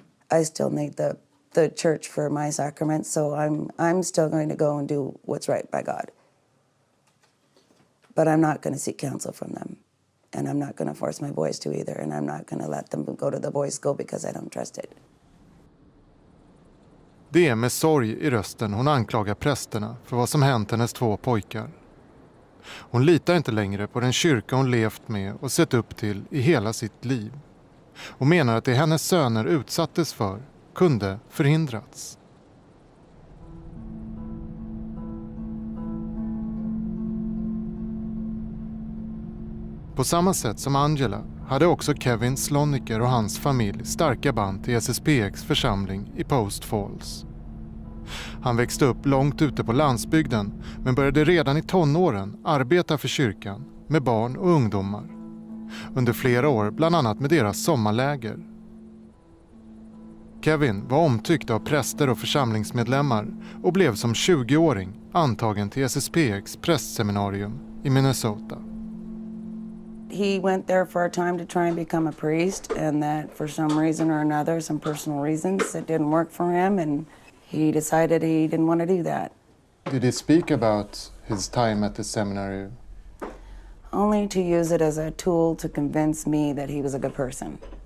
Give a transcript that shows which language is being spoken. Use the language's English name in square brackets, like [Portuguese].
[English] I still need the church for my sacraments, so I'm still going to go and do what's right by God. But I'm not going to seek counsel from them, and I'm not going to force my boys to either, and I'm not going to let them go to the boys' school because I don't trust it. [Swedish] Det är med sorg i rösten hon anklagar prästerna för vad som hänt hennes två pojkar. Hon litar inte längre på den kyrka hon levt med och sett upp till i hela sitt liv. Och menar att det hennes söner utsattes för kunde förhindrats. På samma sätt som Angela hade också Kevin Sloniker och hans familj starka band till SSPX församling i Post Falls. Han växte upp långt ute på landsbygden men började redan i tonåren arbeta för kyrkan med barn och ungdomar. Under flera år bland annat med deras sommarläger. Kevin var omtyckt av präster och församlingsmedlemmar och blev som 20-åring antagen till SSPX prästseminarium i Minnesota. [English] He went there for a time to try and become a priest, and that for some reason or another, some personal reasons, it didn't work for him, and he decided he didn't want to do that. Did he speak about his time at the seminary? Only to use it as a tool to convince me that he was a good person.